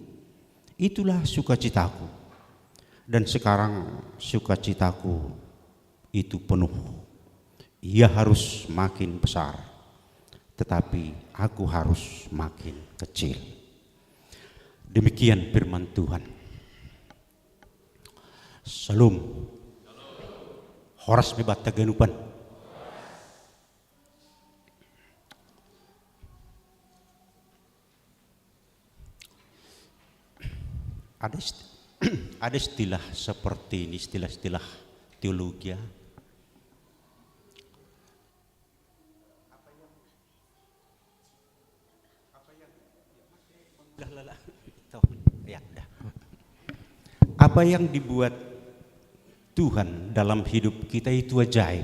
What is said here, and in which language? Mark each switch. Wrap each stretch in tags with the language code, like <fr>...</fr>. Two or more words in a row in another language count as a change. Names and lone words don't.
<id>Itulah sukacitaku. Dan sekarang sukacitaku itu penuh. Ia harus makin besar, tetapi aku harus makin kecil." Demikian firman Tuhan.</id> <bts>Salam. Horas mebat taganupan.</bts> <id>Ada istilah seperti ini, istilah-istilah teologi. Apa yang dibuat Tuhan dalam hidup kita itu ajaib.</id>